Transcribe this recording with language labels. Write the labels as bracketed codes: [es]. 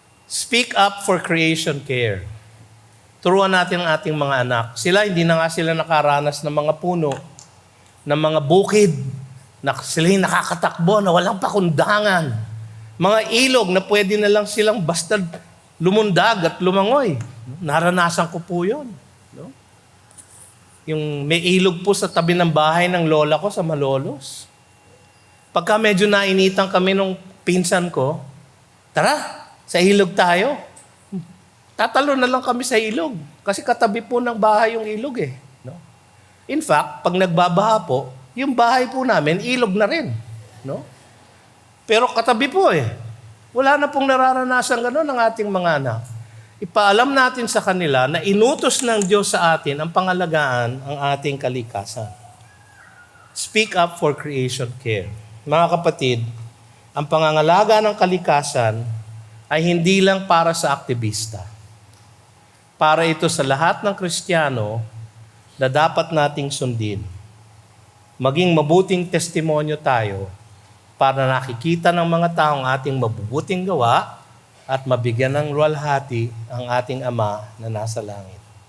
[en] Speak up for creation care. [tl] Turuan natin ang ating mga anak. Hindi na nga sila nakaranas ng mga puno, ng mga bukid, sila yung nakakatakbo na walang pakundangan. Mga ilog na pwede na lang silang basta lumundag at lumangoy. Naranasan ko po yun. No? Yung may ilog po sa tabi ng bahay ng lola ko sa Malolos. Pagka medyo nainitan kami nung pinsan ko, tara, sa ilog tayo. Tatalo na lang kami sa ilog. Kasi katabi po ng bahay yung ilog eh. No? In fact, pag nagbabaha po, yung bahay po namin, ilog na rin. No? Pero katabi po eh. Wala na pong nararanasan gano'n ng ating mga anak. Ipaalam natin sa kanila na inutos ng Diyos sa atin ang pangalagaan ang ating kalikasan. [en] Speak up for creation care. [tl] Mga kapatid, ang pangangalaga ng kalikasan ay hindi lang para sa aktivista. Para ito sa lahat ng Kristiyano na dapat nating sundin. Maging mabuting testimonyo tayo para nakikita ng mga taong ating mabubuting gawa at mabigyan ng luwalhati ang ating Ama na nasa langit.